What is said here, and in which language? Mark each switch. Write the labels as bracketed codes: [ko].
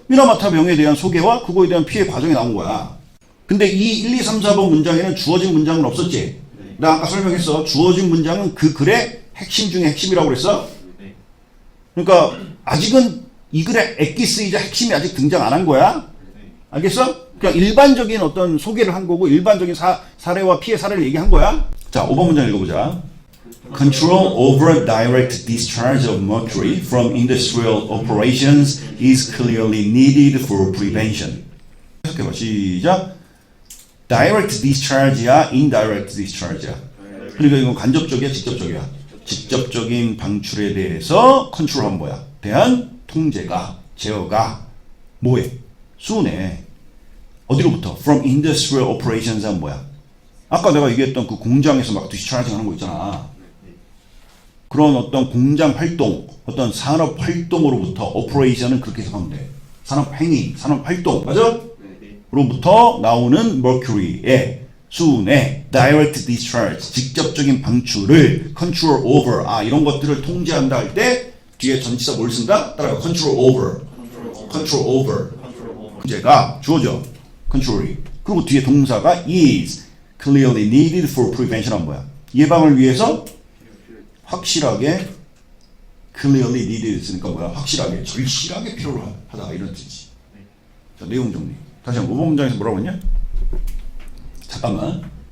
[ko] 미나마타 병에 대한 소개와 그거에 대한 피해 과정이 나온 거야. 근데 이 1, 2, 3, 4번 문장에는 주어진 문장은 없었지? 나 아까 설명했어. 주어진 문장은 그 글의 핵심 중에 핵심이라고 그랬어? 그러니까 아직은 이 글의 엑기스이자 핵심이 아직 등장 안 한 거야? 알겠어? 그냥 일반적인 어떤 소개를 한 거고 일반적인 사례와 피해 사례를 얘기한 거야? 자, 5번 문장 읽어보자. [en] Control over direct discharge of mercury from industrial operations is clearly needed for prevention. [ko] 해석해봐. 시작. Direct discharge야, indirect discharge야. 그러니까 이건 간접적이야, 직접적이야. 직접적인 방출에 대해서 컨트롤한 뭐야? 대한 통제가, 제어가 뭐해? 수은해. 어디로부터? [en] From industrial operations 한 뭐야? [ko] 아까 내가 얘기했던 그 공장에서 막 디스차징 하는 거 있잖아. 그런 어떤 공장 활동, 어떤 산업 활동으로부터 operation은 그렇게 해석하면 돼. 산업 행위, 산업 활동, 맞아? 로부터 나오는 mercury의 수은의 direct discharge, 직접적인 방출을 control over, 이런 것들을 통제한다 할 때 뒤에 전치사 뭘 쓴다? [en] 따라가 control over. [ko] 문제가 주어져. control이. 그리고 뒤에 동사가 [en] is clearly needed for prevention [ko] 은 뭐야? 예방을 위해서 확실하게 [en] clearly needed [ko] 쓰니까 뭐야? 확실하게, 절실하게 필요로 하다 이런 뜻이지. 자, 내용 정리. 다시 한번 5번 문장에서 뭐라고 했냐? 잠깐만.